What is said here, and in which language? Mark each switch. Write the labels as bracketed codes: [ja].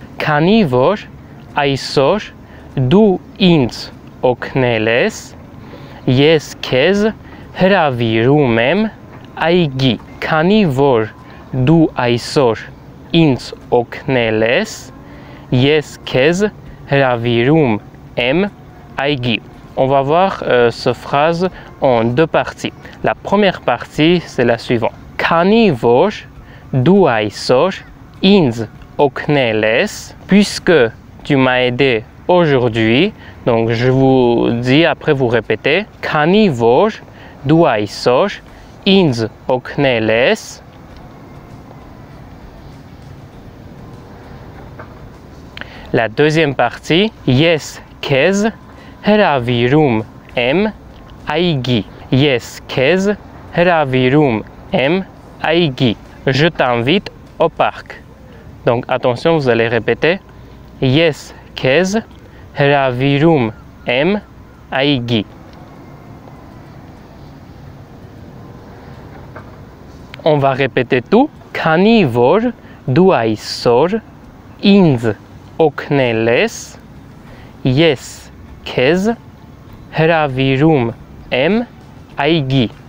[hy] Քանի որ այսօր դու ինձ օգնել ես, ես քեզ հրավիրում եմ այգի. Քանի որ դու այսօր ինձ օգնել ես, ես քեզ հրավիրում եմ այգի. [fr] On va voir cette phrase en deux parties. La première partie, c'est la suivante. [hy] Քանի որ դու այսօր ինձ օգնել ես, [fr] puisque tu m'as aidé aujourd'hui, donc je vous dis, après vous répétez, [hy] քանի որ դու այսօր ինձ օգնել ես. [fr] La deuxième partie, [hy] ես քեզ հրավիրում եմ այգի. Ես քեզ հրավիրում եմ այգի. [fr] Je t'invite au parc. Donc attention, vous allez répéter. [hy] Ես քեզ հրավիրում եմ այգի. [fr] On va répéter tout. [hy] Քանի որ դու այսօր ինձ օգնել ես, ես քեզ հրավիրում եմ այգի.